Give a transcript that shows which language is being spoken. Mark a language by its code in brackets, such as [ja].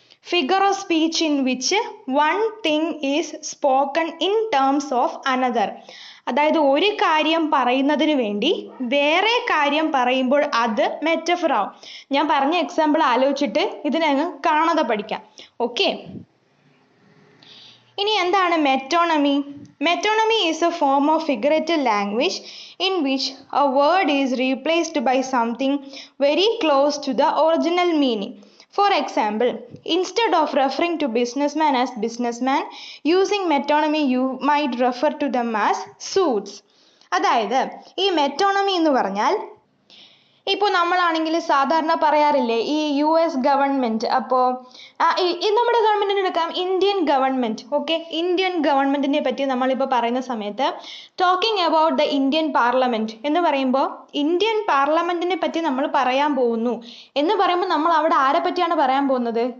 [en] Figure of speech in which one thing is spoken in terms of another. [ml] അതായത് ഒരു കാര്യം പറയുന്നതിന് വേണ്ടി വേറെ കാര്യം പറയുമ്പോൾ അത് മെറ്റഫർ ആവും. ഞാൻ പറഞ്ഞ എക്സാമ്പിൾ ആലോചിച്ചിട്ട് ഇതിനങ്ങ് കാണാതെ പഠിക്കാം. ഓക്കെ, ഇനി എന്താണ് മെറ്റോണമി? [en] Metonymy is a form of figurative language in which a word is replaced by something very close to the original meaning. For example, instead of referring to businessman as businessman, using metonymy you might refer to them as suits. [ml] അതായത് ഈ മെറ്റോണമി എന്ന് പറഞ്ഞാൽ ഇപ്പോൾ നമ്മളാണെങ്കിൽ സാധാരണ പറയാറില്ലേ ഈ US government, അപ്പോൾ നമ്മുടെ ഗവൺമെന്റിനെ എടുക്കാം, ഇന്ത്യൻ ഗവൺമെന്റ്. ഓക്കെ, ഇന്ത്യൻ ഗവൺമെന്റിനെ പറ്റി നമ്മളിപ്പോൾ പറയുന്ന സമയത്ത് [en] talking about the Indian parliament [ml] എന്ന് പറയുമ്പോൾ ഇന്ത്യൻ പാർലമെന്റിനെ പറ്റി നമ്മൾ പറയാൻ പോകുന്നു എന്ന് പറയുമ്പോൾ നമ്മൾ അവിടെ ആരെ പറ്റിയാണ് പറയാൻ പോകുന്നത്?